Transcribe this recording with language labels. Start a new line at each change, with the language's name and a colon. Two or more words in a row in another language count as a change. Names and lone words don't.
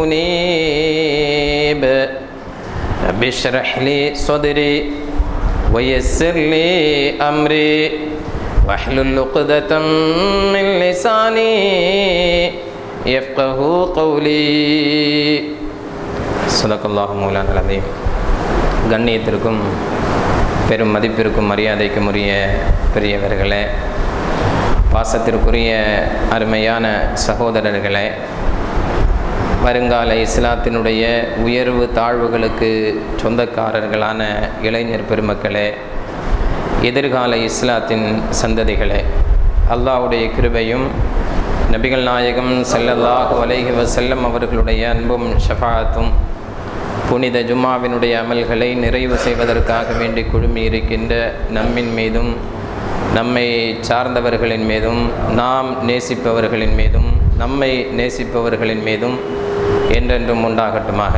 Arabic: أنيب رب اشرح لي صدري ويسر لي أمري واحلل عقدة من لساني يفقه قولي صدق الله مولانا العظيم.
Tamil: கண்ணியத்திற்கும் பெரும் மதிப்பிற்கும் மரியாதைக்கும் உரிய பெரியவர்களே, பாசத்திற்குரிய அருமையான சகோதரர்களே, வருங்கால இஸ்லாத்தினுடைய உயர்வு தாழ்வுகளுக்கு சொந்தக்காரர்களான இளைஞர் பெருமக்களே, எதிர்கால இஸ்லாத்தின் சந்ததிகளே, அல்லாஹ்வுடைய கிருபையும் நபிகள் நாயகம்
Arabic: صلى الله عليه وسلم
Tamil: அவர்களுடைய அன்பும் ஷஃபாஅத்தும் புனித ஜும்மாவினுடைய அமல்களை நிறைவு செய்வதற்காக வேண்டி குழுமி இருக்கின்ற நம்மின் மீதும் நம்மை சார்ந்தவர்களின் மீதும் நாம் நேசிப்பவர்களின் மீதும் நம்மை நேசிப்பவர்களின் மீதும் என்றென்றும் உண்டாகட்டுமாக.